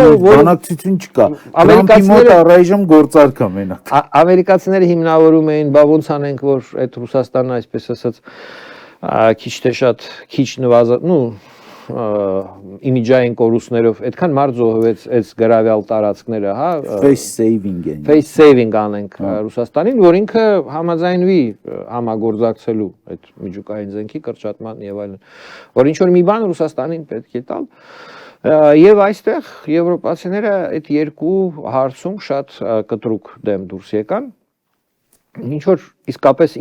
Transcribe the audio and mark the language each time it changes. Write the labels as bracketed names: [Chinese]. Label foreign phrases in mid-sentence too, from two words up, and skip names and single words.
[Armenian] բանակցություն չկա։ Թրամփի մոտ առայժմ գործարք է մենակ։ Ամերիկացիները հիմնավորում էին, բա ոնց անենք, որ այդ Ռուսաստանը, այսպես ասած, քիչ թե շատ քիչ իմիջային կորուստներով այդքան մարդ զոհվեց այս գրավյալ տարածքները, հա, [English] face saving են։ Face saving [Armenian] անենք Ռուսաստանին, որ ինքը համաձայնվի համագործակցելու այդ միջուկային զենքի կրճատման եւ այլն, որ ինչ որ մի բան Ռուսաստանին պետք է տալ։ Եվ այստեղ եվրոպացիները այդ երկու հարցում շատ կտրուկ դեմ դուրս եկան։ Ինչ որ իսկապես